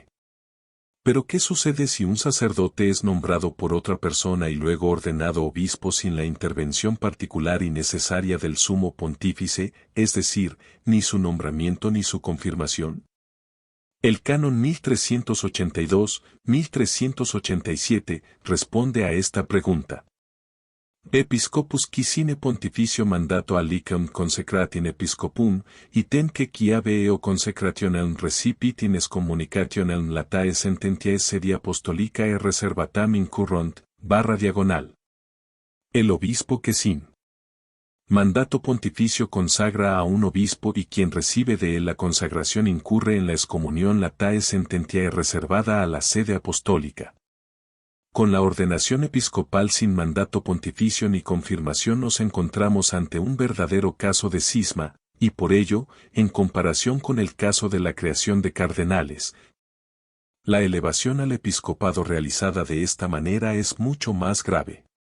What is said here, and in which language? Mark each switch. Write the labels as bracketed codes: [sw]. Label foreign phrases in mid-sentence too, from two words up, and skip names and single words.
[es] Pero ¿qué sucede si un sacerdote es nombrado por otra persona y luego ordenado obispo sin la intervención particular y necesaria del sumo pontífice, es decir, ni su nombramiento ni su confirmación? El canon 1382-1387 responde a esta pregunta. [la] Episcopus qui sine pontificio mandato alicum consecrat in episcopum, item que qui eo consecrationem recipit in excommunicationem latae sententiae sedi apostolicae reservatam incurrunt, /. [es] El obispo que sin mandato pontificio consagra a un obispo y quien recibe de él la consagración incurre en la excomunión [la] latae sententiae [es] reservada a la sede apostólica. Con la ordenación episcopal sin mandato pontificio ni confirmación nos encontramos ante un verdadero caso de cisma, y por ello, en comparación con el caso de la creación de cardenales, la elevación al episcopado realizada de esta manera es mucho más grave.